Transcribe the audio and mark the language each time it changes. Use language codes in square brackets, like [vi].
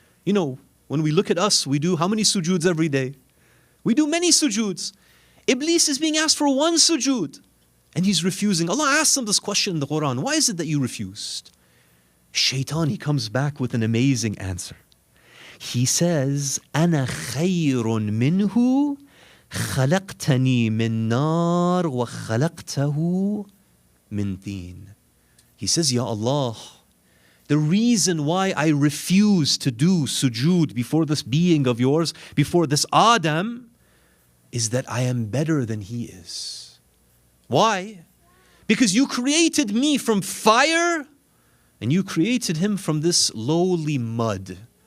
[en] You know, when we look at us, we do how many sujoods every day? We do many sujoods. Iblis is being asked for one sujood, and he's refusing. Allah asks him this question in the Quran. Why is it that you refused? Shaitan, he comes back with an amazing answer. He says, [ar] أَنَا خَيْرٌ مِّنْهُ خَلَقْتَنِي مِن نَارٍ وَخَلَقْتَهُ مِن طِينٍ. [en] He says, Ya Allah, the reason why I refuse to do sujood before this being of yours, before this Adam, is that I am better than he is. Why? Because you created me from fire, and you created him from this lowly mud.